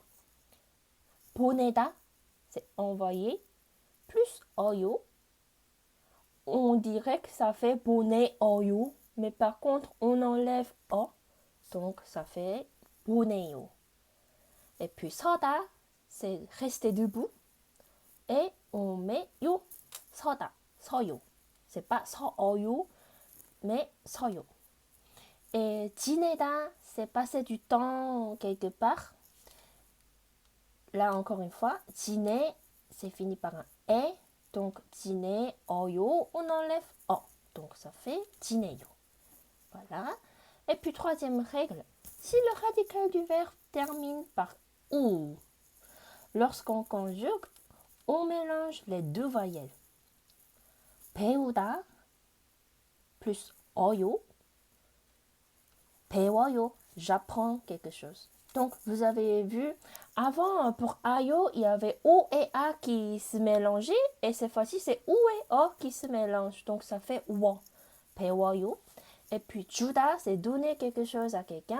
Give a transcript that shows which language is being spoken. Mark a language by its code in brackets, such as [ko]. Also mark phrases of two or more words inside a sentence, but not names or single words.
[fr] 보내다, c'est envoyer, plus oyo. On dirait que ça fait 보내어요, mais par contre, on enlève o, donc ça fait 보내요. Et puis 서다, c'est rester debout, et on met yo, [ko] 서다, 서요. [fr] C'est pas 서어요, mais 서요. Et 지내다, c'est passer du temps quelque part. Là, encore une fois, 지내, c'est fini par un e. Donc, 지내어요, on enlève o. Donc, ça fait 지내요. Voilà. Et puis, troisième règle, si le radical du verbe termine par ou, lorsqu'on conjugue, on mélange les deux voyelles. [ko] 배우다 plus 어요, 배워요, [fr] j'apprends quelque chose. Donc, vous avez vu, avant, pour ayo, il y avait o et a qui se mélangeaient. Et cette fois-ci, c'est ou et o qui se mélangent. Donc, ça fait wo, 배워요. Et puis, 주다, c'est donner quelque chose à quelqu'un.